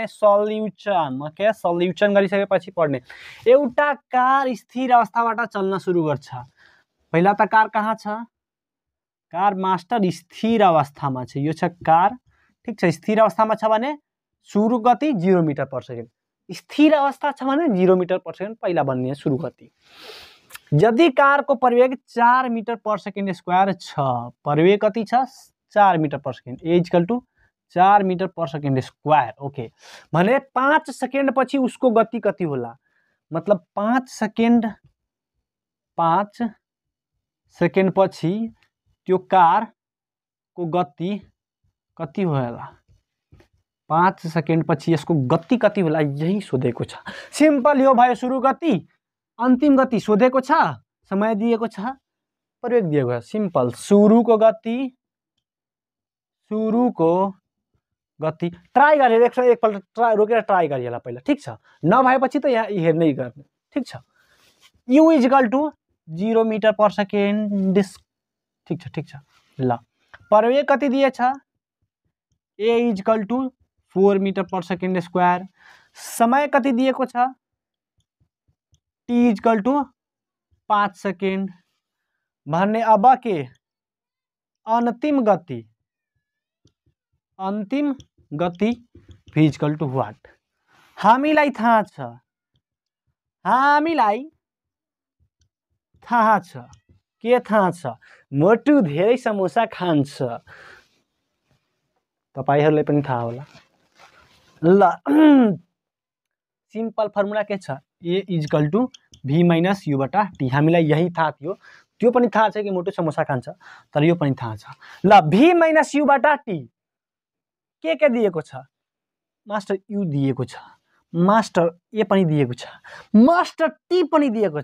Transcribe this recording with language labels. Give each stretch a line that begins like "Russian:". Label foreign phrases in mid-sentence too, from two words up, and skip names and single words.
Nepali: सल्युसन गरिसकेपछि पढ्ने एउटा कार स्थिर अवस्थाबाट चल्न सुरु गर्छ पहिला त कार कहाँ छ कार मास्टर स्थिर अवस्थामा छ यो छ कार ठीक छ स्थिर अवस्थामा छ भने सुरु गति 0
English: meter per second
Nepali: स्थिर अवस्था छ भने 0
English: meter per second
Nepali: पहिला बन्ने सुरु गति यदि कार को प्रवेग 4
English: meter per second square
Nepali: छ प्रवेग कति छ 4
English: meter per second a equal to 4 meter per second square okay
Nepali: भने 5 सेकेन्ड पछि उसको गति कति होला मतलब 5 सेकेन्ड पछि त्यो कार को गति कति होला 5 सेकेन्ड पछि यसको गति कति होला यही सोधेको छ सिम्पल यो भयो सुरु गति अन्तिम गति सोधेको छ समय दिएको छ प्रवेग दिएको छ सिम्पल सुरुको गति ट्राई गरेर एकपल्ट रोकेर ट्राई गरिहाल पहिला ठीक छ नभएपछि त यहाँ हेर्नै गर्ने ठीक छ
English: u equal to 0 meter per second
Nepali: ठीक छ ल प्रवेग कति दिएछ
English: a equal to 4 meter per second square
Nepali: समय कति दिएको छ
English: t equal to 5 second
Nepali: भन्ने अब के अंतिम गति
English: v equal to what
Nepali: हामीलाई थाहा छ के थाहा छ मोटु धेरै समोसा खान्छ तपाईहरुलाई पनि थाहा होला ल सिम्पल फर्मुला के छ
English: a equal to v minus u
Nepali: बटा t हामीलाई यही थाहा थियो त्यो पनि थाहा छ कि मोटु समोसा खान्छ तर यो पनि थाहा छ ल
English: v minus
Nepali: u बटा t के दिएको छ मास्टर u दिएको छ मास्टर ए पनि दिएको छ मास्टर टी पनि दिएको